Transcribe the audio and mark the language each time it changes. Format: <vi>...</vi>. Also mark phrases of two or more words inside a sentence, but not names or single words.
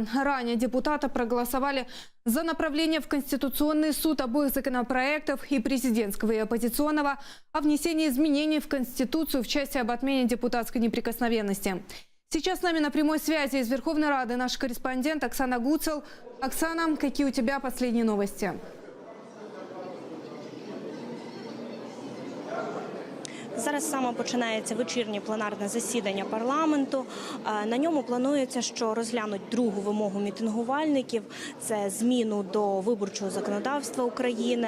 <ru>Ранее депутаты проголосовали за направление в Конституционный суд обоих законопроектов, и президентского, и оппозиционного, о внесении изменений в Конституцию в части об отмене депутатской неприкосновенности. Сейчас с нами на прямой связи из Верховной Рады наш корреспондент Оксана Гуцел. Оксана, какие у тебя последние новости?</ru> <uk>Зараз саме починається вечірнє пленарне засідання парламенту. На ньому планується, що розглянуть другу вимогу мітингувальників – це зміну до виборчого законодавства України.</uk>